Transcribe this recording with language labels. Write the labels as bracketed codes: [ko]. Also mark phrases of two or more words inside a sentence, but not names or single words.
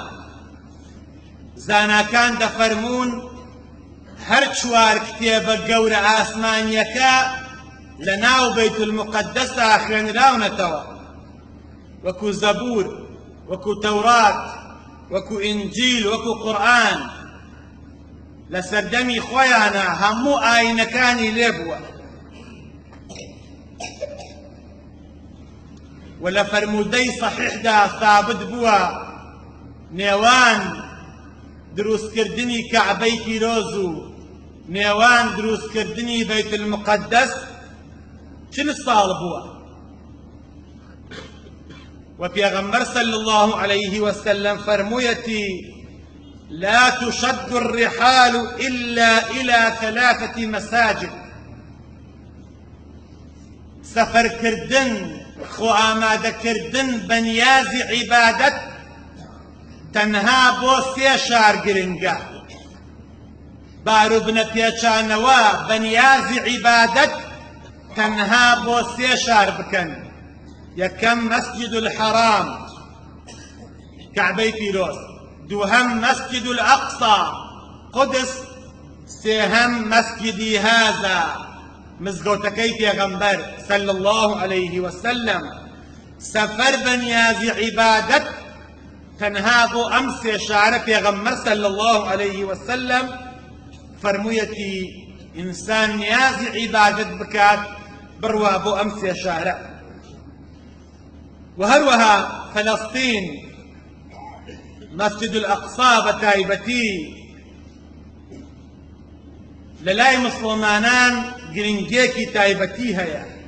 [ckb] زاناکان دەفەرمون هەر چوار کتێبە گەورە ئاسمانیەکە لە ناو بەیت المقدسە خوێنراونەتەوە، وەکو زەبور، وەکو تەورات، وەکو ئینجیل، وەکو قورئان. لە سەردەمی خۆیانە هەموو ئاینەکانی لێبووە. ولا فرمودي صحيح دا ثابت بوا نێوان دروستکردنی کەعبەی پیرۆز و نێوان دروستکردنی بەیت المقدس چل ساڵ بووە. و پێغەمبەر [ar] صلى الله عليه وسلم [ckb] فرموویەتی [ar] لا تشد الرحال إلا إلى 3 مساجد. [ckb] سفر كردن خو ئامادەکردن بە نیازی عیبادەت تەنها بۆ 3 شار گرنگە. باروبنە پێچانەوە بە نیازی عیبادەت تەنها بۆ 3 شار بکەن. یەکەم مەسجد الحەرام کەعبەی پیرۆز، دووهەم مەسجد الأقصى قودس، سێهەم مەسجدی هذا مزگەوتەکەی پێغەمبەر [ar] صلى الله عليه وسلم. [ckb] سەفەر بە نیازی عیبادەت تەنها بۆ ئەم 3 شارە پێغەمبەر [ar] صلى الله عليه وسلم [ckb] فەرموویەتی ئینسان نیازی عیبادەت بکات بڕوا بۆ ئەم 3 شارە. و هەروەها فەلەستین مەسجد الأقصى بەتایبەتی لەلای مسلمانان گرنگێکی تایبەتی هەیە.